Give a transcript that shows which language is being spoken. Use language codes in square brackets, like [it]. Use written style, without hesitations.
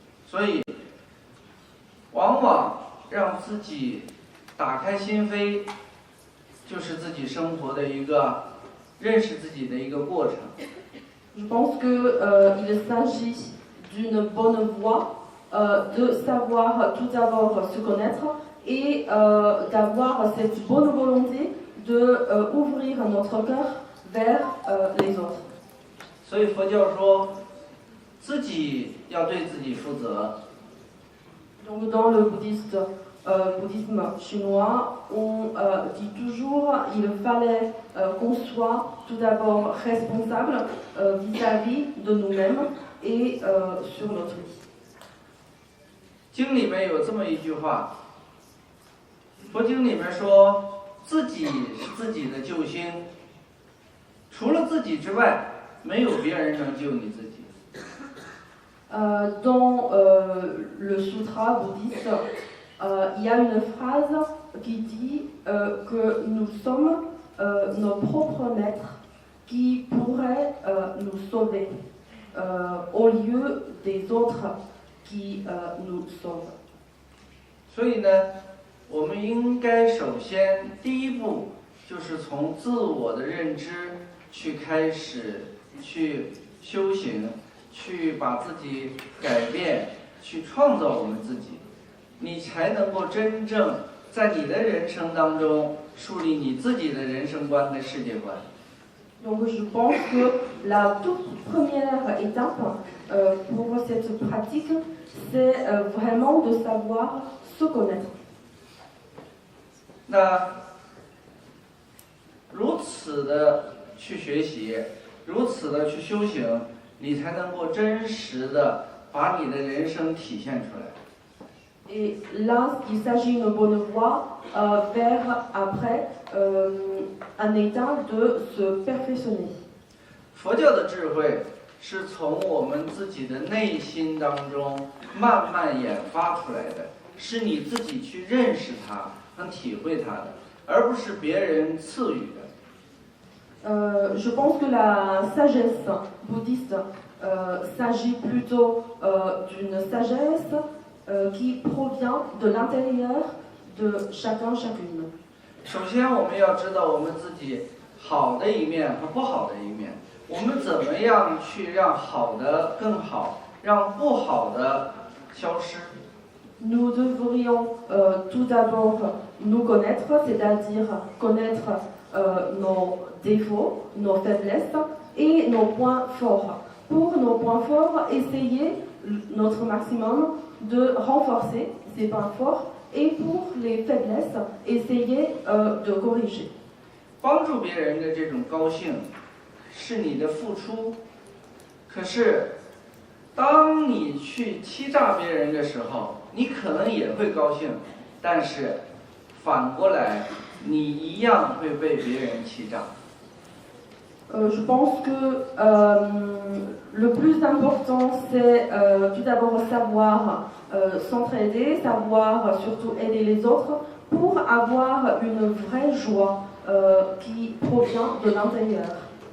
[zh] 所以，往往让自己打开心扉，就是自己生活的一个认识自己的一个过程。 [fr] Je pense qu'il s'agit d'une bonne voie, de savoir tout d'abord se connaître et d'avoir cette bonne volonté d'ouvrir notre cœur vers les autres. [zh] 所以佛教说，自己要对自己负责。 [fr] Donc dans le bouddhisme chinois, on dit toujours qu'il fallait qu'on soit tout d'abord responsable vis-à-vis de nous-mêmes et sur notre vie. [zh] 经里面有这么一句话，佛经里面说，自己是自己的救星，除了自己之外，没有别人能救你自己。 [fr] Dans le sutra bouddhiste, il y a une phrase qui dit que nous sommes nos propres maîtres qui pourraient nous sauver au lieu des autres qui nous sauvent. [zh] 所以呢，我们应该首先第一步就是从自我的认知去开始，去修行。去把自己改变，去创造我们自己，你才能够真正在你的人生当中树立你自己的人生观跟世界观。 [fr] Donc je pense que la toute première étape pour cette pratique, c'est vraiment de savoir se connaître. [zh] 那如此的去学习，如此的去修行。你才能够真实的把你的人生体现出来。 [fr] Et là, il s'agit d'une bonne voie vers après un état de se perfectionner. [zh] 佛教的智慧是从我们自己的内心当中慢慢演发出来的，是你自己去认识它、能体会它的，而不是别人赐予的。 [fr] Je pense que la sagesse bouddhiste s'agit plutôt d'une sagesse qui provient de l'intérieur de chacun, chacune. [zh] 首先，我们要知道我们自己好的一面和不好的一面，我们怎么样去让好的更好，让不好的消失。 [fr] Nous devrions tout d'abord nous connaître, c'est-à-dire connaître nos défauts, nos faiblesses et nos points forts. Pour nos points forts, essayer notre maximum de renforcer ces points forts et pour les faiblesses, essayer de corriger. [zh] 帮助别人的这种高兴是你的付出，可是当你去欺诈别人的时候，你可能也会高兴，但是反过来你一样会被别人欺诈。 [fr] Je pense que le plus important, c'est tout d'abord savoir s'entraider, savoir surtout aider les autres pour avoir une vraie joie qui provient de l'intérieur.